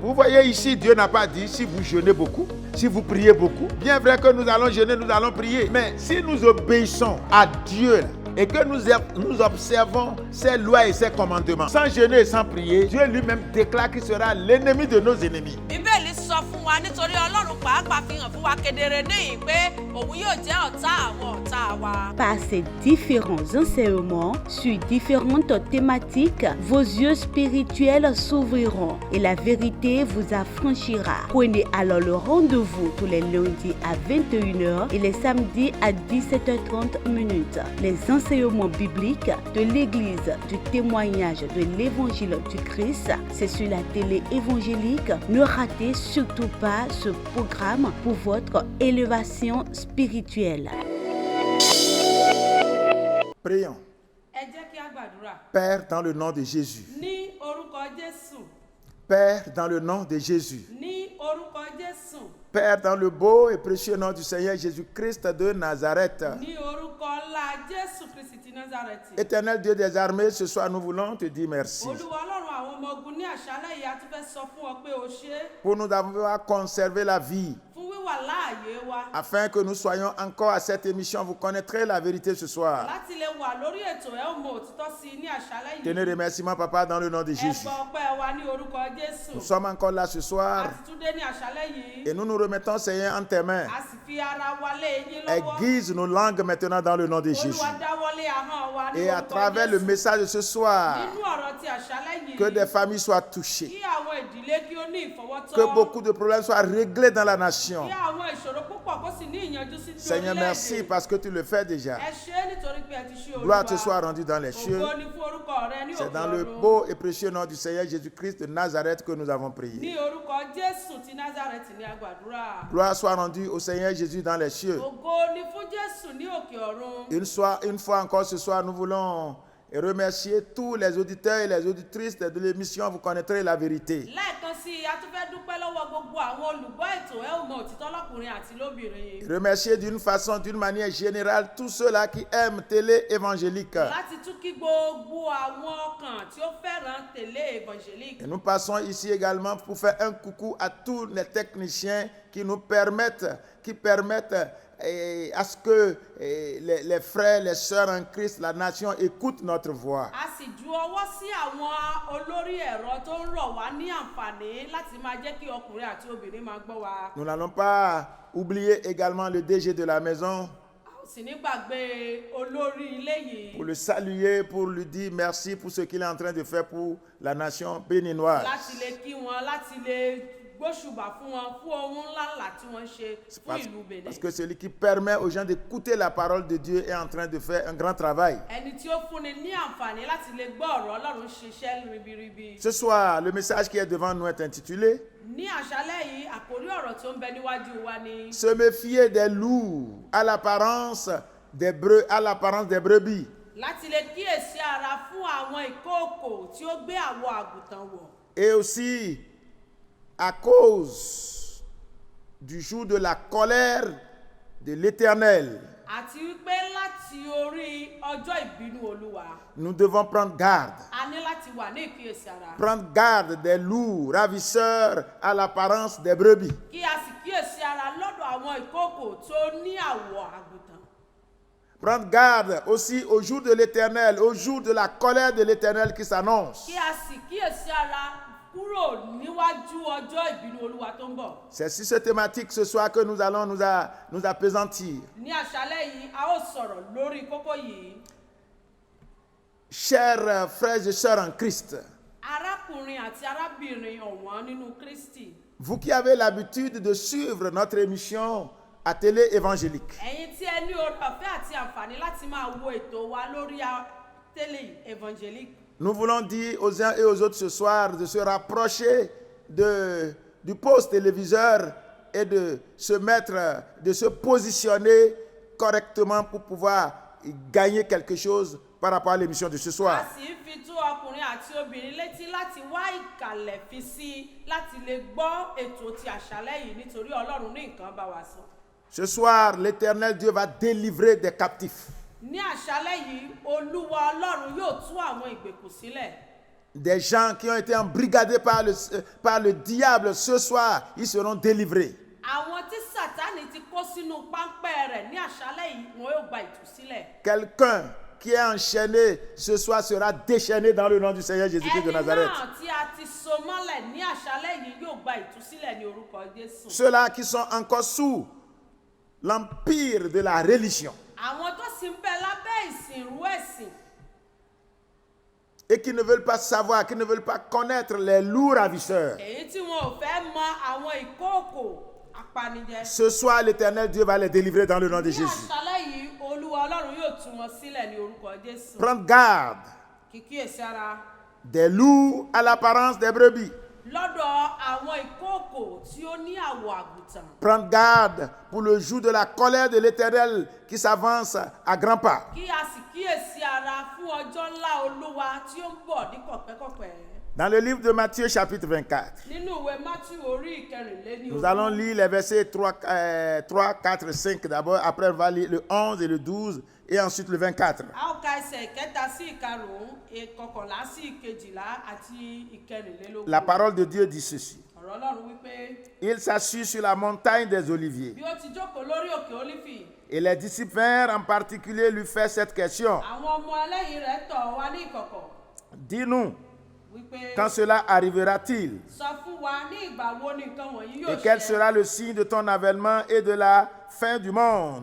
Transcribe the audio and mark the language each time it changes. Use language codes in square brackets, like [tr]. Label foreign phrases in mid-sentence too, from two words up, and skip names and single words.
[fr] Vous voyez ici, Dieu n'a pas dit si vous jeûnez beaucoup, si vous priez beaucoup. Bien vrai que nous allons jeûner, nous allons prier. Mais si nous obéissons à Dieu et que nous observons ses lois et ses commandements, sans jeûner et sans prier, Dieu lui-même déclare qu'il sera l'ennemi de nos ennemis. [yo] Bíbélì sọ fún wa nítorí Ọlọ́run pàápàá fi hàn fún wa kedere níyìn pé òun yóò jẹ́ ọ̀tá àwọn ọ̀tá wa. [fr] Par ces différents enseignements sur différentes thématiques, vos yeux spirituels s'ouvriront et la vérité vous affranchira. Prenez alors le rendez-vous tous les lundis à 21h et les samedis à 17h30. Les enseignements bibliques de l'Église du témoignage de l'Évangile du Christ, c'est sur la télé évangélique. Ne ratez surtout pas ce programme pour votre élévation spirituelle. Prions. [yo] Ẹ jẹ́ kí a gbàdúrà. [fr] Père, dans le nom de Jésus. [yo] Ní orúkọ Jésù. [fr] Père, dans le nom de Jésus. [yo] Ní orúkọ Jésù. [fr] Père, dans le beau et précieux nom du Seigneur Jésus-Christ de Nazareth. [yo] Ní orúkọ ńlá Jésù Kristi ti Násárẹ́tì. [fr] Éternel Dieu des armées, ce soir nous voulons te dire merci. [yo] Olúwa Ọlọ́run àwọn ọmọ ogun ní àṣálẹ́ yìí a tún fẹ́ sọ fún ọ pé o ṣé [fr] Pour nous avoir conservé la vie, [yo] fún wíwà láàyè wa. [fr] afin que nous soyons encore à cette émission, vous connaîtrez la vérité ce soir. [yo] Láti lè wà lórí ètò ẹ ó mọ òtítọ́ sí i ní àṣálẹ́ yìí. [fr] Tenez remerciements, Papa, dans le nom de [yo] Ẹ [fr] Jésus. [yo] gbọ́ ọpẹ́ wa ní orúkọ Jésù. [fr] Nous sommes encore là ce [yo] A [fr] soir [yo] ti tún dé ní àṣálẹ́ yìí. [fr] et nous nous remettons, Seigneur, en tes mains. [yo] A sì fi ara wa lé yín lọ́wọ́. [fr] Aiguise nos langues maintenant dans le nom de Jésus. [yo] Olúwa dáwọ́lé ahọ́n wa ní [fr] Et à [yo] orúkọ [fr] travers le [yo] Jésù. [fr] message de ce soir, [yo] Nínú ọ̀rọ̀ ti àṣálẹ́ yìí. [fr] que des familles soient touchées, [yo] Kí àwọn ìdílé kí ó ní ìfọwọ́tọ́. [fr] que beaucoup de problèmes soient réglés dans la nation. [yo] Kí àwọn ìṣòro púpọ̀ kó sì ní ìyanjú sí ti [fr] Seigneur, merci [yo] orílẹ̀-èdè. [fr] parce que tu le fais déjà. [yo] Ẹ ṣé nítorí pé ẹ ti ṣe Olúwa. [fr] Gloire te soit rendue dans les cieux. [yo] Ògo ni fún orúkọ rẹ ní [fr] C'est [yo] òkè [fr] dans le [yo] ọ̀run. [fr] beau et précieux nom du Seigneur Jésus-Christ de Nazareth que nous avons prié. [yo] Ní orúkọ Jésù ti Násárẹ́tì ní a gbàdúrà. [fr] Gloire soit rendue au Seigneur Jésus dans les cieux. [yo] Ògo ni fún Jésù ní òkè ọ̀run. [fr] Une fois encore ce soir, nous voulons remercier tous les auditeurs et les auditrices de l'émission. Vous connaîtrez la vérité. [yo] Lẹ́ẹ̀kan sí i, a tún fẹ́ dúpẹ́ lọ́wọ́ gbogbo àwọn olùgbọ́ ètò ẹ ò mọ òtítọ́ lọ́kùnrin àti lóbìnrin. [fr] Remercier d'une manière générale tous ceux-là qui aiment télé évangélique. [yo] Láti tún kí gbogbo àwọn ọkàn tí ó fẹ́ràn télé évangélique. [fr] Et nous passons ici également pour faire un coucou à tous les techniciens qui nous permettent, à ce que les frères, les sœurs en Christ, la nation écoutent notre voix. [yo] A sì ju ọwọ́ sí àwọn olórí ẹ̀rọ tó ń rọ̀ wá ní àǹfààní láti máa jẹ́ kí ọkùnrin àti obìnrin máa gbọ́ wa. [fr] Nous n'allons pas oublier également le DG de la maison [yo] A ò sì ní gbàgbé olórí ilé yìí [fr] pour le saluer, pour lui dire merci pour ce qu'il est en train de faire pour la nation béninoise. [yo] láti lè kí wọn láti lè gbóṣùbà fún wọn fún ohun ńláńlá tí wọ́n ṣe fún ìlú Benin. [fr] Parce que celui qui permet aux gens d'écouter la parole de Dieu est en train de faire un grand travail. [yo] Ẹni tí ó fúnni ní àǹfààní láti lè gbọ́ ọ̀rọ̀ Ọlọ́run ṣiṣẹ́ ribiribi. [fr] Ce soir, le message qui est devant nous est intitulé [yo] Ní àṣálẹ́ yìí àkórí ọ̀rọ̀ tí ó ń bẹ níwájú wa ni [fr] Se méfier des loups à l'apparence des brebis. [yo] láti lè kíyèsí ara fún àwọn ìkookò tí ó gbé àwọ̀ àgùntàn wọ̀. [fr] Et aussi à cause du jour de la colère de l'Éternel, [yo] Àti wípé láti orí ọjọ́ ìbínú Olúwa [fr] nous devons prendre garde. [yo] a ní láti wà ní ìkíyèsí ara. [fr] Prendre garde des loups ravisseurs à l'apparence des brebis. [yo] Kí a sì kíyèsí ara lọ́dọ̀ àwọn ìkookò tó ní àwọ̀ àgùntàn. [fr] Prendre garde aussi au jour de l'Éternel, au jour de la colère de l'Éternel qui s'annonce. [yo] Kí a sì kíyèsí ara kúrò níwájú ọjọ́ ìbínú Olúwa tó ń bọ̀. [fr] C'est sur cette thématique ce soir que nous allons nous appesantir. [yo] Ní àṣálẹ́ yìí a ó sọ̀rọ̀ lórí kókó yìí. [fr] Chers frères et sœurs en Christ, [yo] Arákùnrin àti arábìnrin ọ̀wọ́n nínú Kristi. [fr] vous qui avez l'habitude de suivre notre émission à télé évangélique, [yo] Ẹ̀yin tí ẹ ní oore ọ̀fẹ́ àti àǹfààní láti máa wo ètò wa lórí télé évangélique. [fr] nous voulons dire aux uns et aux autres ce soir de se rapprocher du poste téléviseur et de se positionner correctement pour pouvoir gagner quelque chose par rapport à l'émission de ce [yo] a [fr] soir. [yo] sì ń fi tó ọkùnrin àti obìnrin létí láti wá ìkàlẹ̀ fi sí i láti lè gbọ́ ètò ti àṣálẹ́ yìí nítorí Ọlọ́run ní nǹkan bá wa sọ. [fr] Ce soir, l'Éternel Dieu va délivrer des captifs, [yo] Ní àṣálẹ́ yìí Olúwa Ọlọ́run yóò tú àwọn ìgbèkùn sílẹ̀. [fr] des gens qui ont été embrigadés par le diable. Ce soir, ils seront délivrés. [yo] Àwọn tí Sátánì ti kó sínú páńpẹ́ rẹ̀ ní àṣálẹ́ yìí wọn yóò gba ìtúsílẹ̀. [fr] Quelqu'un qui est enchaîné ce soir sera déchaîné dans le nom du Seigneur Jésus-Christ de [yo] Ẹni [fr] Nazareth. [yo] náà tí a ti so mọ́lẹ̀ ní àṣálẹ́ yìí yóò gba ìtúsílẹ̀ ní orúkọ Jésù. [fr] Ceux-là qui sont encore sous l'empire de la religion [yo] Àwọn tó sì ń bẹ lábẹ́ ìsìnrú ẹ̀sìn [fr] et qui ne veulent pas savoir, qui ne veulent pas connaître les loups ravisseurs. [yo] èyí tí wọn ò fẹ́ mọ àwọn ìkóòkò apanijẹ. [fr] Ce soir, l'Éternel Dieu va les délivrer dans le nom de [yo] Ní [fr] Jésus. [yo] àṣálẹ́ yìí Olúwa Ọlọ́run yóò tú wọn sílẹ̀ ní orúkọ Jésù. [fr] Prendre garde [yo] Kíkíyèsí ara [fr] des loups à l'apparence des brebis. [yo] lọ́dọ̀ àwọn ìkóòkò tí ó ní àwọ̀ àgùntàn. [fr] Prendre garde pour le jour de la colère de l'Éternel qui s'avance à grands pas. [yo] Kí a sì kíyèsí ara fún ọjọ́ ńlá Olúwa tí ó ń bọ̀ ní kọ̀pẹ́kọ̀pẹ́. [fr] Dans le livre de Matthieu chapitre 24, [yo] Nínú ìwé Mátíù orí ìkẹrìnléní [fr] nous allons lire les versets 3, 4, 5 d'abord, après on va lire le 11 et le 12 et ensuite le 24. [yo] A ó ka ẹsẹ̀ ìkẹta sí ìkarùn-ún, ìkọkànlá sí ìkejìlá àti ìkẹrìnlélógún. [fr] La parole de Dieu dit ceci. [yo] Ọ̀rọ̀ Ọlọ́run wípé [fr] Il s'assit sur la montagne des Oliviers. [yo] bí ó ti jókòó lórí òkè Ólífì, [fr] Et les disciples vinrent en particulier lui faire cette question. [yo] àwọn ọmọ ẹlẹ́yìn rẹ̀ tọ̀ wá ní ìkọ̀kọ̀ [fr] Dis-nous, [yo] wípé [fr] quand cela arrivera-t-il? [yo] sọ fún wa ní ìgbà wo ni nǹkan wọ̀nyí yóò [fr] Et quel [yo] ṣẹ. [fr] sera le signe de ton avènement et de la fin du monde?